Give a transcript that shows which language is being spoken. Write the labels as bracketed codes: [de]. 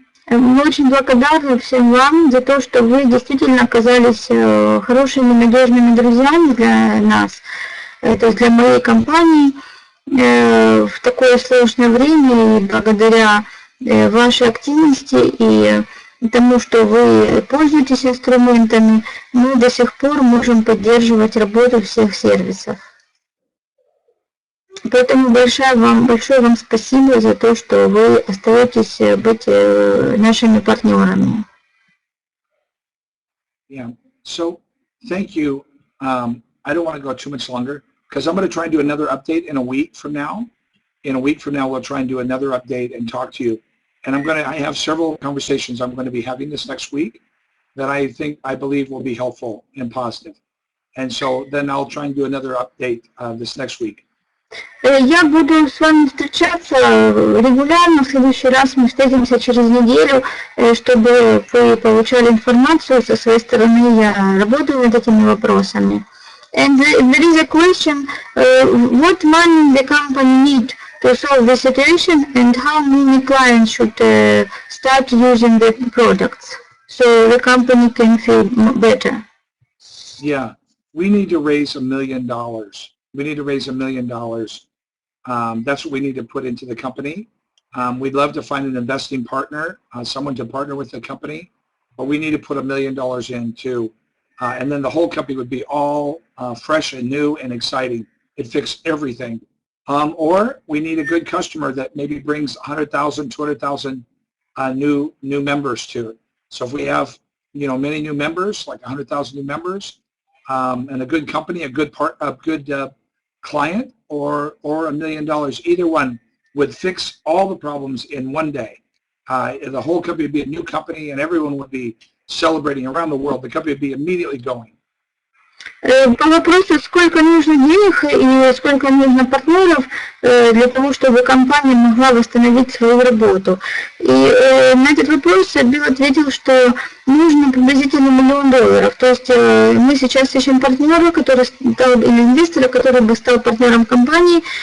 [ru] Мы очень благодарны всем вам за то, что вы действительно оказались хорошими, надежными друзьями для нас, то есть для моей компании в такое сложное время, и благодаря вашей активности и тому, что вы пользуетесь инструментами, мы до сих пор можем поддерживать работу всех сервисов. Поэтому большое вам спасибо за то, что вы остаетесь быть нашими партнерами. [en] Yeah. So thank you. I don't want to go too much longer because I'm going to try and do another update in a week from now. In a week from now, we'll try and do another update and talk to you. And I have several conversations I'm going to be having this next week that I believe will be helpful and positive. And so then I'll try and do another update this next week. [ru] Я буду с вами встречаться регулярно. В следующий раз мы встретимся через неделю, чтобы вы получали информацию со своей стороны. Я работаю над этими вопросами. [en] And there is a question, what money the company need to solve the situation and how many clients should start using the products so the company can feel better? Yeah, we need to raise $1 million. We need to raise $1 million. That's what we need to put into the company. We'd love to find an investing partner, someone to partner with the company, but we need to put $1 million in too. And then the whole company would be all fresh and new and exciting. It'd fix everything. Or we need a good customer that maybe brings 100,000, 200,000 new members to it. So if we have, many new members, like 100,000 new members, and a good company, a good client, or $1 million, either one would fix all the problems in one day. The whole company would be a new company, and everyone would be celebrating around the world. The company would be immediately going. [ru] По вопросу, сколько нужно денег и сколько нужно партнеров для того, чтобы компания могла восстановить свою работу. И на этот вопрос Билл ответил, что нужно приблизительно $1 миллион. То есть мы сейчас ищем партнера, который стал, или инвестора, который бы стал партнером компании.